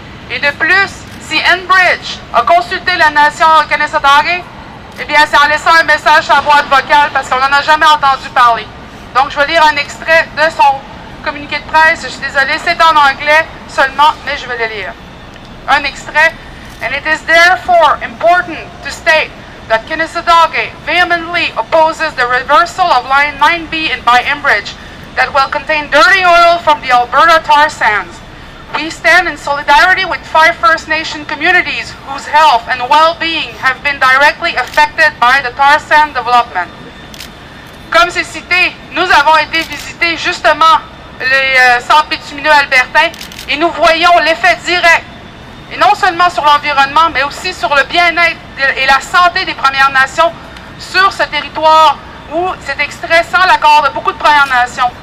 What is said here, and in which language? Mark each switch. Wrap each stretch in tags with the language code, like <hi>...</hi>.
<fr>Et de plus, si Enbridge a consulté la nation Kanesatake, eh bien, c'est en laissant un message sur la boîte vocale parce qu'on n'en a jamais entendu parler. Donc, je vais lire un extrait de son communiqué de presse. Je suis désolée, c'est en anglais seulement, mais je vais le lire. Un extrait.</fr> <en>And it is therefore important to state that Kanesatake vehemently opposes the reversal of Line 9B by Enbridge that will contain dirty oil from the Alberta tar sands. We stand in solidarity with 5 First Nation communities whose health and well-being have been directly affected by the tar sand development.</en> <fr>Comme c'est cité, nous avons été visiter justement les sables bitumineux albertains et nous voyons l'effet direct, et non seulement sur l'environnement, mais aussi sur le bien-être et la santé des Premières Nations sur ce territoire où c'est extrait sans l'accord de beaucoup de Premières Nations.</fr>